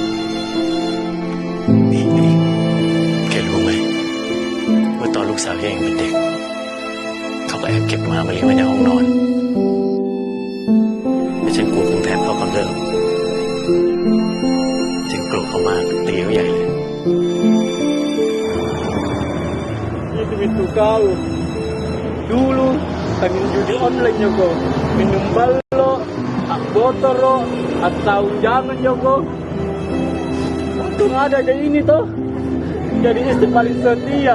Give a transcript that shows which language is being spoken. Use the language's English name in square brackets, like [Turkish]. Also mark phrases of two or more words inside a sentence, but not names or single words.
[Thai] นี่แกรู้ไหมว่าตอนลูกสาวแยกยังเป็นเด็กเขาก็แอบเก็บหมามาเลี้ยงไว้ในห้องนอนแต่ฉันกลัวภูมิแพ้เขากำเริบฉันโกรธเขามากตีเขาใหญ่เลย [Indonesian] Itu kau dulu pengen judi online Joko, minum balok, botol atau jangan Joko. Untung ada kayak ini toh, jadi istri paling setia.